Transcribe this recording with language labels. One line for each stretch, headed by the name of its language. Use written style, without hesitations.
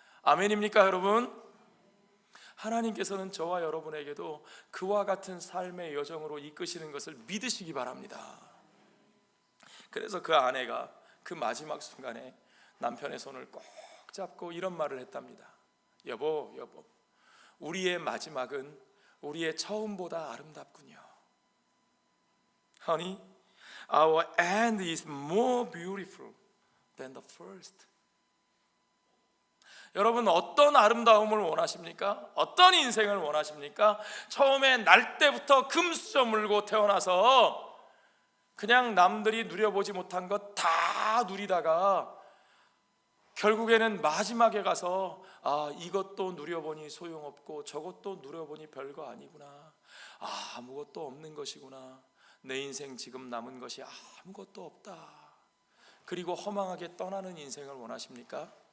Korean: 아멘입니까 여러분? 하나님께서는 저와 여러분에게도 그와 같은 삶의 여정으로 이끄시는 것을 믿으시기 바랍니다. 그래서 그 아내가 그 마지막 순간에 남편의 손을 꼭 잡고 이런 말을 했답니다. 여보, 우리의 마지막은 우리의 처음보다 아름답군요.
English: Honey, our end is more beautiful than the first.
Korean: 여러분, 어떤 아름다움을 원하십니까? 어떤 인생을 원하십니까? 처음에 날 때부터 금수저 물고 태어나서 그냥 남들이 누려보지 못한 것 다 누리다가 결국에는 마지막에 가서 이것도 누려보니 소용없고 저것도 누려보니 별거 아니구나, 아무것도 없는 것이구나, 내 인생 지금 남은 것이 아무것도 없다, 그리고 허망하게 떠나는 인생을 원하십니까?